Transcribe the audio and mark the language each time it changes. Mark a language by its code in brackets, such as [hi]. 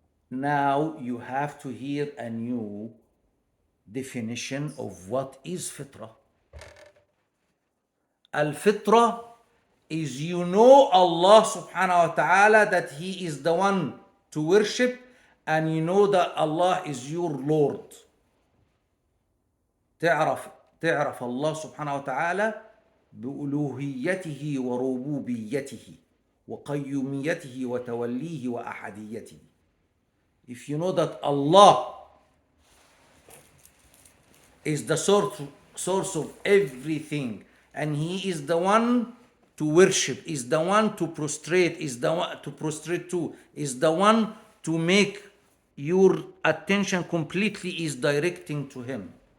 [en] Now you have to hear a new definition of what is fitra. Al-fitra is, you know, Allah subhanahu wa ta'ala, that He is the one to worship, and you know that Allah is your Lord. [ar] تعرف تعرف الله سبحانه وتعالى بألوهيته وربوبيته وقيوميته وتوليه وأحديته. [en] If you know that Allah is the source of everything, and He is the one to worship, is the one to prostrate, is the one to prostrate to, is the one to make your attention completely is directing to Him.